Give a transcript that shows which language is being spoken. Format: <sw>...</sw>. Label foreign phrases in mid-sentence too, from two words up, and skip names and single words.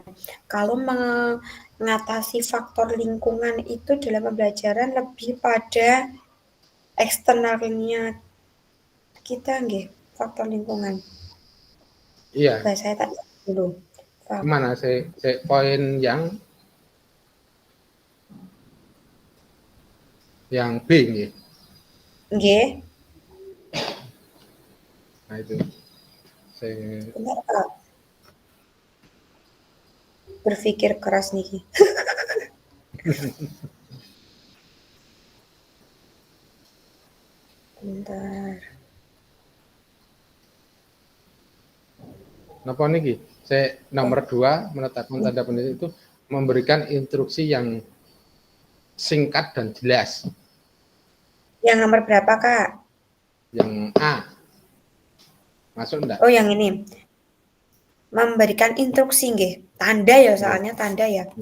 <id>Kalau mengatasi faktor lingkungan itu dalam pembelajaran lebih pada eksternalnya kita nggih, faktor lingkungan. Iya. Saya tak dulu. Gimana poin yang B nggih. Nggih. Nah itu. Benar, Kak. Berpikir keras niki. Bentar.</id> <jv>Napa niki?</jv> <id>Nomor 2 menetapkan tanda penelitian itu memberikan instruksi yang singkat dan jelas. Yang nomor berapa, Kak? Yang A. Masuk enggak? Oh, yang ini. Memberikan instruksi nggih. Tanda ya, soalnya tanda ya.</id>